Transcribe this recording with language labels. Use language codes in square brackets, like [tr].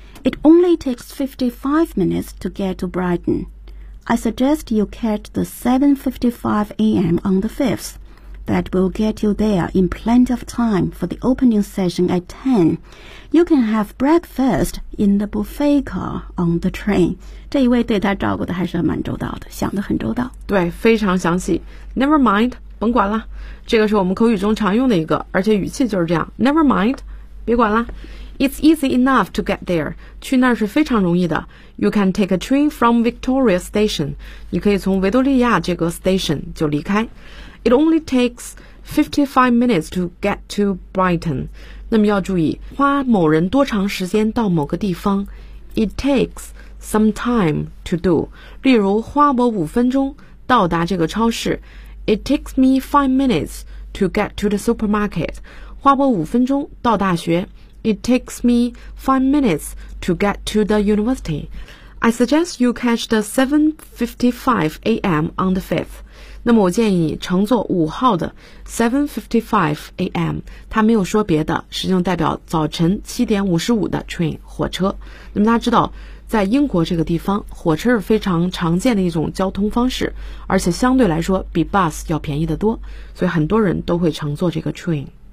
[en] It only takes 55 minutes to get to Brighton. I suggest you catch the 7:55 a.m. on the 5th. That will get you there in plenty of time for the opening session at 10. You can have breakfast in the buffet car on the train. [zh] 这一位对他照顾的还是蛮周到的，想得很周到。对，非常详细。 [en] Never mind, [zh] 甭管了。这个是我们口语中常用的一个，而且语气就是这样。 [en] Never mind, [zh] 别管了。 [en] It's easy enough to get there. [zh] 去那儿是非常容易的。 [en] You can take a train from Victoria Station. [zh] 你可以从维多利亚这个 station 就离开。 [en] It only takes 55 minutes to get to Brighton. [zh] 那么要注意，花某人多长时间到某个地方。 It takes some time to do. 例如，花我五分钟到达这个超市。 [en] It takes me 5 minutes to get to the supermarket. [zh] 花我五分钟到大学。 [en] It takes me 5 minutes to get to the university. I suggest you catch the 7:55 a.m. on the 5th. [zh] 那么我建议你乘坐5号的 7:55 a.m. 他没有说别的，实际上代表早晨7:55的 train 火车。那么大家知道，在英国这个地方，火车是非常常见的一种交通方式，而且相对来说比 bus 要便宜得多，所以很多人都会乘坐这个 train。